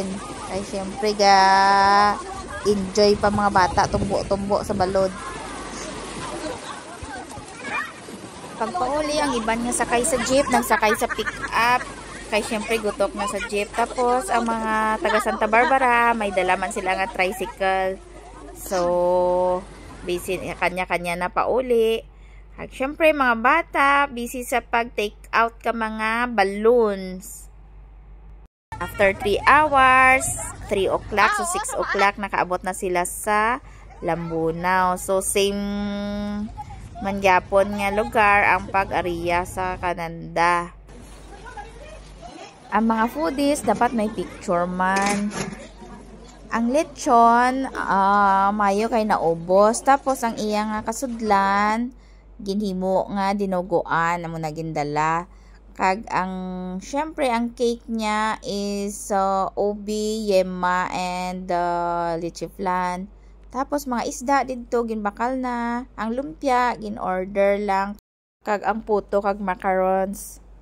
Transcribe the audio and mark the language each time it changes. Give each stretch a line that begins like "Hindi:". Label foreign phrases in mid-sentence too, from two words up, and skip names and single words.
Hiligaynon: Ay, syempre enjoy pa mga bata, tumbo-tumbo sa balod. Pagpauli, ang iban nga sakay sa jeep, nagsakay sa pick-up. Kay syempre gutok na sa jeep. Tapos, ang mga taga Santa Barbara, may dalaman sila nga tricycle. So, busy, kanya-kanya na pauli. At syempre, mga bata, busy sa pag-take out ka mga balloons.
English: After 3 hours, 3 o'clock, so 6 o'clock,
Hiligaynon: nakaabot na sila sa Lambunaw. So, same mangyapon nga lugar ang pag-ariya sa Canada. Ang mga foodies, dapat may picture man. Ang lechon, mayo kay naubos. Tapos, ang iya nga kasudlan, ginhimo nga dinuguan, amo na gindala. Kag ang, syempre, ang cake niya is ubi, yema, and leche flan. Tapos, mga isda dito, ginbakal na. Ang lumpia, gin-order lang. Kag ang puto, kag macarons.